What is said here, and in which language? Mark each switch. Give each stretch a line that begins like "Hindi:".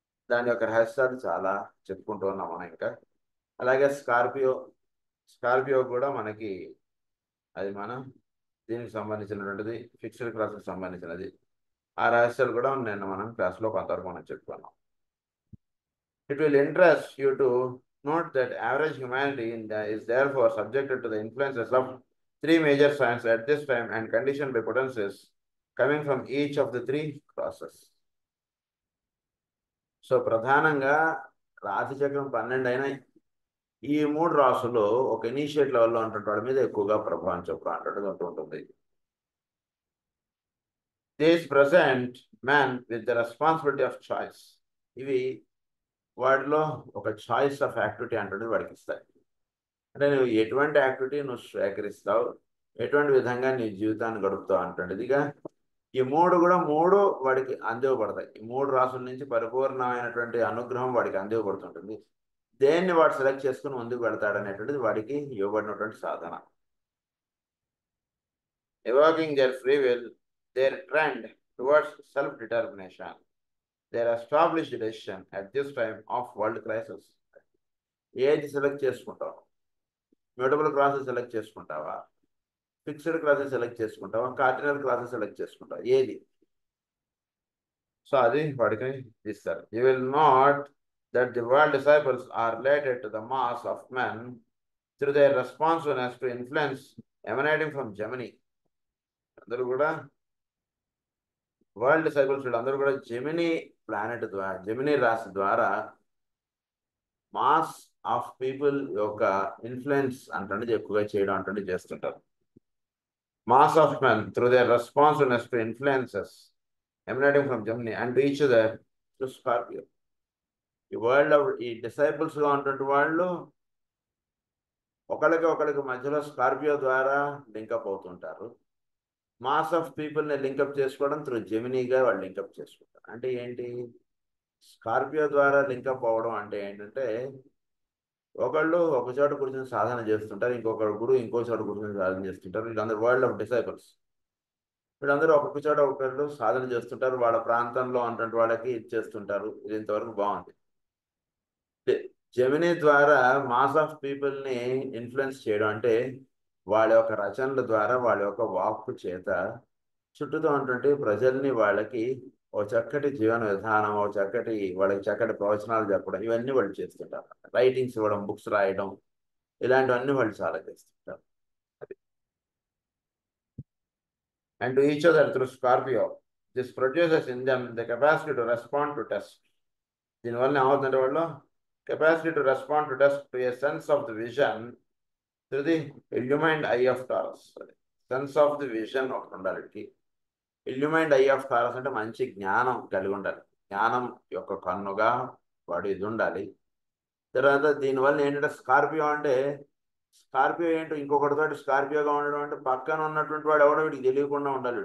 Telugu: దాని యొక్క రహస్యాలు చాలా చెప్పుకుంటూ ఉన్నాం మనం ఇంకా. అలాగే స్కార్పియో కూడా మనకి అది మనం దీనికి సంబంధించినటువంటిది, ఫిక్స్డ్ క్రాస్కి సంబంధించినది. ఆ రహస్యాలు కూడా నిన్న మనం క్లాస్లో కొంతవరకు మనం చెప్పుకున్నాం.
English: It will interest you to note that average humanity is therefore subjected to the influences of 3 major signs at this time and conditioned by potencies coming from each of the 3 crosses.
Telugu: So ప్రధానంగా రాశి చక్రం 12 అయినా ఈ 3 రాసులు ఒక initiate లెవెల్లో ఉన్నటువంటి వాడి మీద ఎక్కువగా ప్రభావం చూపడం అంటూ ఉంటుంది.
English: This present man with the responsibility of choice.
Telugu: ఇవి వాటిలో ఒక చాయిస్ ఆఫ్ యాక్టివిటీ అంటే వాడికి ఇస్తాయి. అంటే నువ్వు ఎటువంటి యాక్టివిటీ నువ్వు స్వీకరిస్తావు, ఎటువంటి విధంగా నీ జీవితాన్ని గడుపుతావు అంటుండేదిగా ఈ 3 కూడా 3 వాడికి అందివ్వబడతాయి. ఈ 3 రాసుల నుంచి పరిపూర్ణమైనటువంటి అనుగ్రహం వాడికి అందివ్వబడుతుంటుంది. దేన్ని వాడు సెలెక్ట్ చేసుకుని ముందుకు పెడతాడనేటువంటిది వాడికి ఇవ్వబడినటువంటి సాధన.
English: Evoking their free will, their trend towards self-determination. Their established decision at this time of world crisis.
Telugu: ఏది సెలెక్ట్ చేసుకుంటావు? మ్యూటబుల్ క్లాసెస్ సెలెక్ట్ చేసుకుంటావా? ఫిక్స్డ్ క్లాసెస్ సెలెక్ట్ చేసుకుంటావా? కార్డినల్ క్లాసెస్ సెలెక్ట్ చేసుకుంటావా? ఏది? సో అది వాడికి ఇస్తారు.
English: You will not that the world disciples are related to the mass of men through their responsiveness to influence emanating from Gemini.
Telugu: అందరూ కూడా world disciples వీళ్ళందరూ కూడా జెమినీ ప్లానెట్ ద్వారా, జెమినీ రాశి ద్వారా మాస్ ఆఫ్ పీపుల్ యొక్క ఇన్ఫ్లుయెన్స్ అంటే ఎక్కువగా చేయడం అంటే చేస్తుంటారు.
English: Mass of men through their responsiveness to influences emanating from Germany and to each other through Scorpio.
Telugu: ఈ వరల్డ్ ఈ డిసైపుల్స్ గా ఉన్నటువంటి వాళ్ళు ఒకరికి మధ్యలో స్కార్పియో ద్వారా లింకప్ అవుతుంటారు. మాస్ ఆఫ్ పీపుల్ని లింకప్ చేసుకోవడం త్రూ జెమినీగా వాళ్ళు లింకప్ చేసుకుంటారు. అంటే ఏంటి? స్కార్పియో ద్వారా లింకప్ అవ్వడం అంటే ఏంటంటే ఒకళ్ళు ఒక చోట కూర్చొని సాధన చేస్తుంటారు, ఇంకొకరు గురువు ఇంకో చోట కూర్చొని సాధన చేస్తుంటారు. వీళ్ళందరూ వరల్డ్ ఆఫ్ డిసైపుల్స్. వీళ్ళందరూ ఒక్కొక్క చోట ఒకళ్ళు సాధన చేస్తుంటారు, వాళ్ళ ప్రాంతంలో ఉన్నటువంటి వాళ్ళకి ఇచ్చేస్తుంటారు. ఇది ఇంతవరకు బాగుంది. జెమినీ ద్వారా మాస్ ఆఫ్ పీపుల్ని ఇన్ఫ్లుయెన్స్ చేయడం అంటే వాళ్ళ యొక్క రచనల ద్వారా, వాళ్ళ యొక్క వాక్కు చేత చుట్టూతో ఉన్నటువంటి ప్రజల్ని వాళ్ళకి ఓ చక్కటి జీవన విధానం, ఓ చక్కటి వాళ్ళకి చక్కటి ప్రవచనాలు చెప్పడం, ఇవన్నీ వాళ్ళు చేస్తుంటారు. రైటింగ్స్ ఇవ్వడం, బుక్స్ రాయడం, ఇలాంటివన్నీ వాళ్ళు చాలా చేస్తుంటారు.
English: And to each other through Scorpio. This produces in them the capacity to respond to test.
Telugu: దీనివల్ల ఏమవుతుందంటే వాళ్ళు
English: Capacity to respond to test to a sense of the vision through the illumined eye of Taurus.
Telugu: Sense of the vision ఒకటి ఉండాలి. ఇల్యూమైన్డ్ I of taurus అంటే మంచి జ్ఞానం కలిగి ఉండాలి. జ్ఞానం యొక్క కన్నుగా వాడు ఇది ఉండాలి. తర్వాత దీనివల్ల ఏంటంటే స్కార్పియో అంటే స్కార్పియో ఏంటో ఇంకొకటితో స్కార్పియోగా ఉండడం అంటే పక్కన ఉన్నటువంటి వాడు ఎవడో వీడికి తెలియకుండా ఉండాలి.